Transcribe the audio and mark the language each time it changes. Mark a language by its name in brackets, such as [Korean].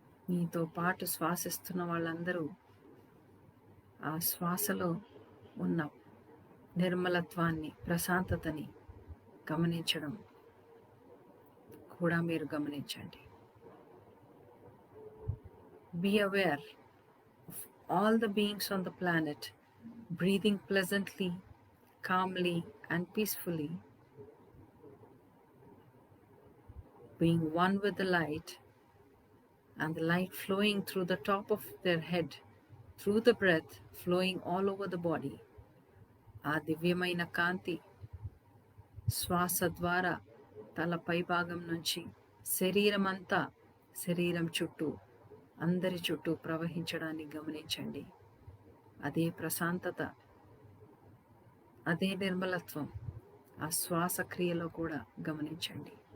[Telugu] మీతో పాటు శ్వాసిస్తున్న వాళ్ళందరూ ఆ శ్వాసలో ఉన్న నిర్మలత్వాన్ని, ప్రశాంతతని గమనించడం కూడా మీరు గమనించండి. [English] Be aware of all the beings on the planet breathing pleasantly, calmly and peacefully, being one with the light, and the light flowing through the top of their head, through the breath flowing all over the body. [Telugu] ఆ దివ్యమైన కాంతి శ్వాస ద్వారా తల పై భాగం నుంచి శరీరమంతా, శరీరం చుట్టూ, అందరి చుట్టూ ప్రవహించడాన్ని గమనించండి. అదే ప్రశాంతత, అదే నిర్మలత్వం ఆ శ్వాసక్రియలో కూడా గమనించండి.